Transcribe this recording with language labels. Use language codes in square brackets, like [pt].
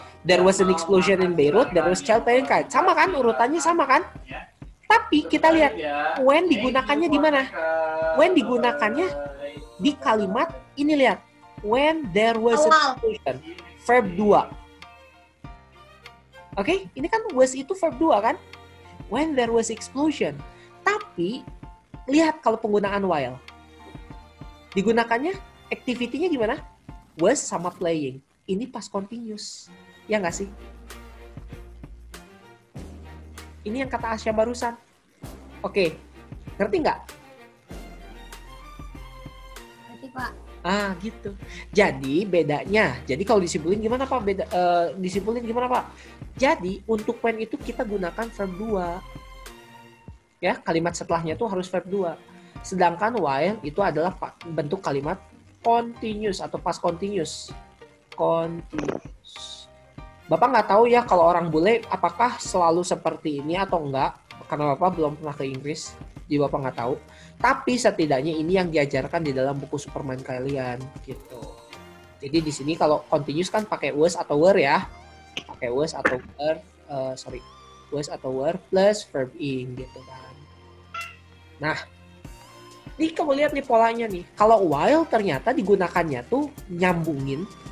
[en] There was an explosion in Beirut, there was child playing kite. [id] Sama kan? Urutannya sama kan? Tapi kita lihat when digunakannya di mana? When digunakannya di kalimat ini, lihat. [en] When there was an explosion. Verb 2. [id] Oke, ini kan was itu verb 2 kan? [en] When there was explosion. [id] Tapi lihat kalau penggunaan while. Digunakannya activity-nya gimana? Was sama playing. ini past continuous. Ya nggak sih? Ini yang kata Asya barusan. Oke, ngerti nggak? Berarti Pak. Gitu. Jadi bedanya, jadi kalau disimpulin gimana Pak? Disimpulin gimana Pak? Jadi untuk when itu kita gunakan verb 2. Ya, kalimat setelahnya tuh harus verb 2. Sedangkan while itu adalah bentuk kalimat continuous atau past continuous. Continuous. Bapak nggak tahu ya kalau orang bule apakah selalu seperti ini atau enggak, karena Bapak belum pernah ke Inggris, jadi Bapak nggak tahu. Tapi setidaknya ini yang diajarkan di dalam buku Superman kalian gitu. Jadi di sini kalau continuous kan pakai was atau were ya, pakai was atau were, was atau were plus verb ing gitu kan. Nah, ini kamu lihat nih polanya nih. Kalau while ternyata digunakannya tuh nyambungin.